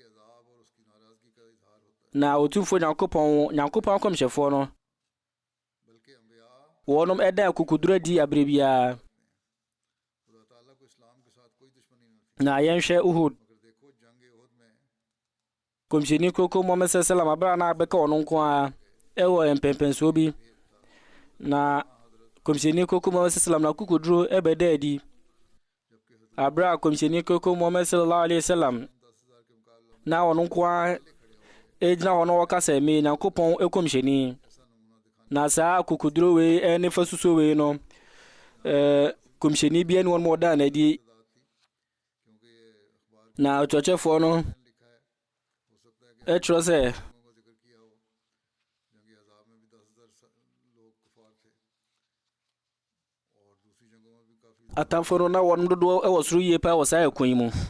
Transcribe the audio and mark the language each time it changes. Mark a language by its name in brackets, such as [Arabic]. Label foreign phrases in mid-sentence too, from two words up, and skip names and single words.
[Akan] na otumfo Nyankopɔn akɔmhyɛfoɔ no wɔnom ɛda kukudura di abere biara na yɛnhwɛ Uhud kɔmhyɛni koko Muhammad sallam abra na abɛka ɔno nko a ɛwɔ mpɛmpɛnsuo bi na kɔmhyɛni koko Muhammad sallam na kukuduro ɛbɛda adi abra kɔmhyɛni koko Muhammad [Arabic] صلى الله عليه وسلم [Akan] na ɔno nko a ɛgyina hɔ no wɔka sɛ me Nyankopɔn ɛkɔmhyɛni na saa kukuduro wei ɛne fa susuo wei no kɔmhyɛni bia ne wɔn ɔda n'adi na ɔtɔkyɛfoɔ no ɛkyerɛ sɛ atamfo no na wɔn dodoɔ ɛwɔ soro yie paa wɔ saa ɛkwan yi mu